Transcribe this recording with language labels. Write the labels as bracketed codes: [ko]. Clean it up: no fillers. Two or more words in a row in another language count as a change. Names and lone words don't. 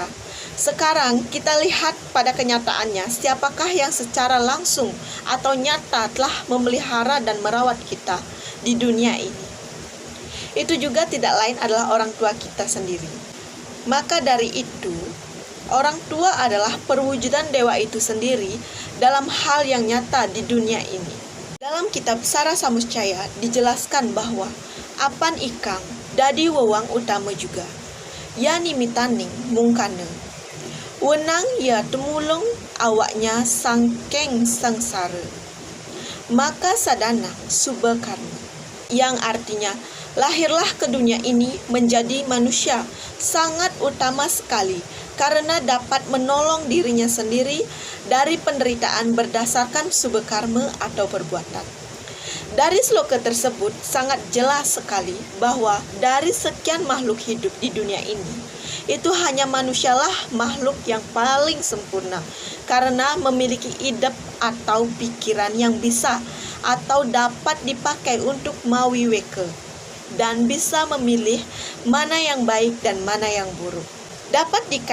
[id] Sekarang kita lihat pada kenyataannya, siapakah yang secara langsung atau nyata telah memelihara dan merawat kita di dunia ini? Itu juga tidak lain adalah orang tua kita sendiri. Maka dari itu, orang tua adalah perwujudan dewa itu sendiri dalam hal yang nyata di dunia ini. Dalam kitab Sara Samuscaya dijelaskan bahwa [kaw] apan ikang dadi wewang utama juga, ya nimitaning mungkana. Wenang ya temulung awaknya sangkeng sangsara, maka sadana suba karma, [id] yang artinya lahirlah ke dunia ini menjadi manusia sangat utama sekali karena dapat menolong dirinya sendiri dari penderitaan berdasarkan subha karma atau perbuatan. Dari sloka tersebut sangat jelas sekali bahwa dari sekian makhluk hidup di dunia ini, itu hanya manusialah makhluk yang paling sempurna karena memiliki idep atau pikiran yang bisa atau dapat dipakai untuk mawiweke dan bisa memilih mana yang baik dan mana yang buruk.